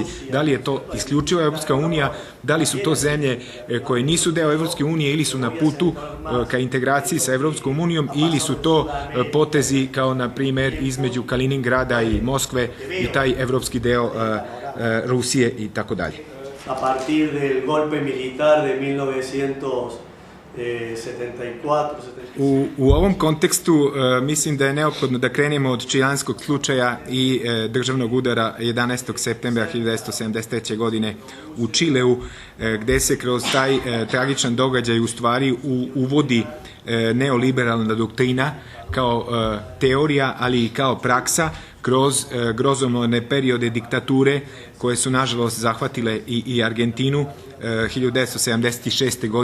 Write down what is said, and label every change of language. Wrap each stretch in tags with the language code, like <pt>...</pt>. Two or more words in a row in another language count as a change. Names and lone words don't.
<sr>Da li je to isključivo Evropska unija, da li su to zemlje koje nisu deo Evropske unije ili su na putu ka integraciji sa Evropskom unijom ili su to potezi kao na primer između Kaliningrada i Moskve i taj evropski deo Rusije i tako dalje.</sr> <es>A partir del golpe militar de 1974.</es> <sr>U ovom kontekstu mislim da je neophodno da krenemo od čilanskog slučaja i državnog udara 11. septembra 1973. godine u Čileu, gde se kroz taj tragičan događaj u stvari uvodi neoliberalna doktrina kao teorija, ali i kao praksa kroz grozomorne periode diktature koje su nažalost zahvatile i Argentinu 1976.</sr>